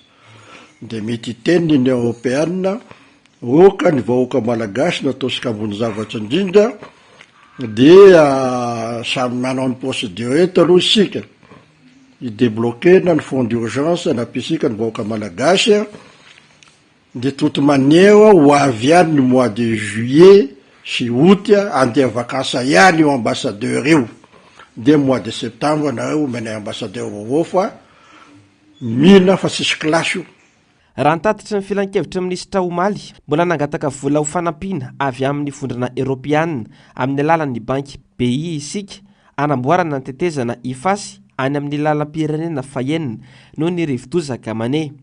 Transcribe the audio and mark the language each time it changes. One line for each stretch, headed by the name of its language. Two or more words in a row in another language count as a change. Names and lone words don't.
Malagasy: Dia mety teny ny Européenne oka ny vahoaka malagasy nataosika ambony zavatra indrindra dia samy manao ny procédure eto aloha isika idébloquena ny
French: fonds d'urgence
Malagasy: nampiasika ny vahoaka malagasy
French: de toute manière
Malagasy: ho avy ihany ny
French: mois de juillet
Malagasy: sy août andeha vakansa ihany io ambassadeur io
French: de mois de septembre
Malagasy: nareo menay ambassadeur vaovao fa mihina fa sisy klasy io. Raha nitatitra ny filan-kevitra minisitra Omaly mbola nangataka vola ho fanampiana avy amin'ny vondrona Eoropeana amin'ny alalan'ny banky BI isika anamboarana ny tetezana ifasy any amin'ny lalam-pirenena fahenina noho ny rivodozaka mane.